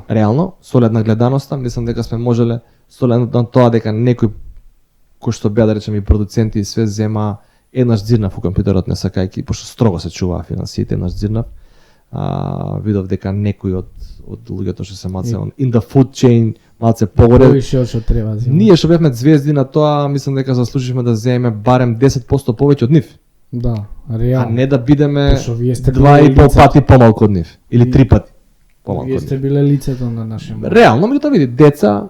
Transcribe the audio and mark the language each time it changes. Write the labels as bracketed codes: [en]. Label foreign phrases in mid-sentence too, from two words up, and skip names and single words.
[mk] реално, со оглед на гледаноста, мислам дека сме можеле со оглед на тоа дека некој кој што беа да речеме и продуценти и све зема еднаш дзирнав у компјутерот не сакајќи, пошто строго се чуваа финансиите, еднаш дзирнав. Видов дека некои од луѓето што се малце [en] in the food chain, [mk] малце погоре. Повише од што треба зима. Ние што бевме звезди на тоа, мислам дека заслуживме да земеме барем 10% повеќе од нив, Да, а реално. не да бидеме Пошто вие сте 2,5 лицето. пати помалку од нив или 3 пати помалку Вие од сте нив. биле лицето на наше мало. Реално, меѓутоа види, деца